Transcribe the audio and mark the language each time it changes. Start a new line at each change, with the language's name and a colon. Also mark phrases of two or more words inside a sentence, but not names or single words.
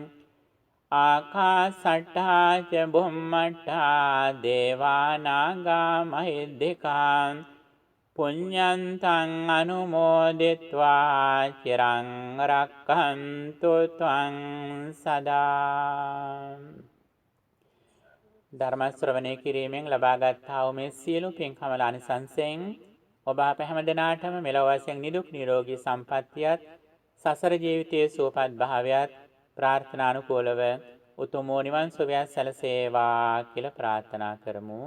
Pali: ආකාශට්ටා ච බුම්මට්ටා දේවා නාග මහිද්దికා පුඤ්ඤන්තං අනුමෝදිත්වා චිරං රක්ඛන්තු ත්වං සදා.
Sinhala: ධර්ම ශ්‍රවණය කිරීමෙන් ලබාගත් මේ සියලු පින්කම ආනිසංසයෙන් ඔබ අප හැම දිනාටම මෙලොව වශයෙන් නිදුක් නිරෝගී සම්පන්නියත් සසර ජීවිතයේ සුවපත් භාවයත් ප්‍රාර්ථනානුකූලව උතුම් නිවන් සුවය සැලසේවා කියලා ප්‍රාර්ථනා කරමු.